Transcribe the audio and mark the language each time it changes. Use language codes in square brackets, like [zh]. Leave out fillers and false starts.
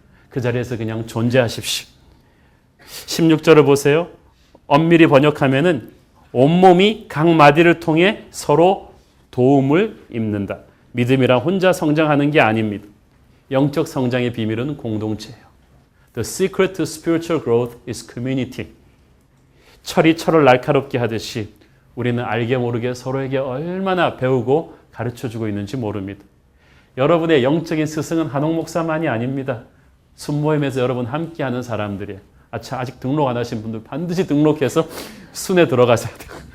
[ko] 그 자리에서 그냥 존재하십시오. 16절을 보세요. 엄밀히 번역하면은 온몸이 각 마디를 통해 서로 도움을 입는다. 믿음이란 혼자 성장하는 게 아닙니다. 영적 성장의 비밀은 공동체예요. [en] The secret to spiritual growth is community. [ko] 철이 철을 날카롭게 하듯이 우리는 알게 모르게 서로에게 얼마나 배우고 가르쳐주고 있는지 모릅니다. 여러분의 영적인 스승은 한옥 목사만이 아닙니다. 순모임에서 여러분 함께하는 사람들이에요. 아직 등록 안 하신 분들 반드시 등록해서 순에 들어가셔야 돼요.